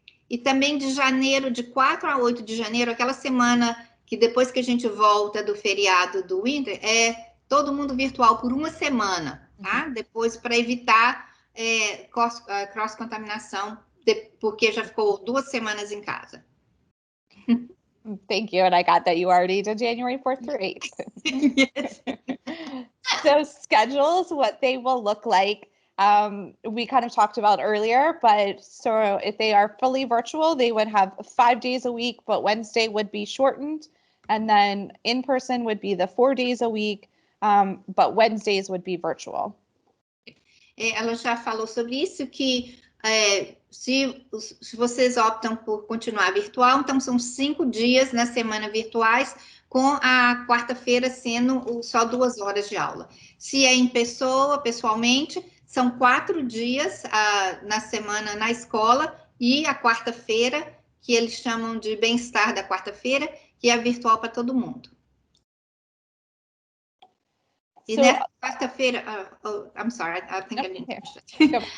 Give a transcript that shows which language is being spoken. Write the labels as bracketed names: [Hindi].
[Portuguese] E também de janeiro, de 4 a 8 de janeiro, aquela semana que depois que a gente volta do feriado do Winter, é todo mundo virtual por uma semana, tá? Depois, para evitar cross-contaminação, porque já ficou 2 semanas em casa. [English] Thank you, and I got that you already did January 4th through 8th. Yes. So schedules, what they will look like, we kind of talked about earlier, but so if they are fully virtual, they would have 5 days a week, but Wednesday would be shortened, and then in person would be the 4 days a week, but Wednesdays would be virtual. [Portuguese] Ela já falou sobre isso, que se vocês optam por continuar virtual, então são 5 dias na semana virtuais, com a quarta-feira sendo só 2 horas de aula. Se é em pessoa, pessoalmente, são 4 dias na semana na escola, e a quarta-feira, que eles chamam de bem-estar da quarta-feira, que é virtual para todo mundo. E nessa quarta-feira, [English] I'm sorry, I think I didn't finish it.